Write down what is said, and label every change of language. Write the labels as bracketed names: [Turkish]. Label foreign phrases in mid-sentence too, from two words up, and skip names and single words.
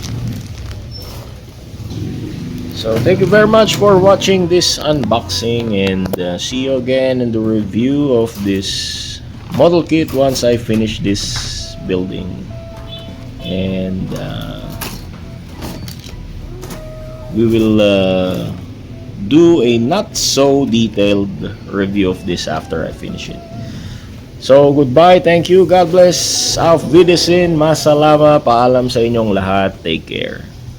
[English] So thank you very much for watching this unboxing, and see you again in the review of this model kit once I finish this building. And we will do a not so detailed review of this after I finish it. So goodbye, thank you, God bless, [German] auf Wiedersehen, masalama, [Filipino] paalam sa inyong lahat, [English] take care.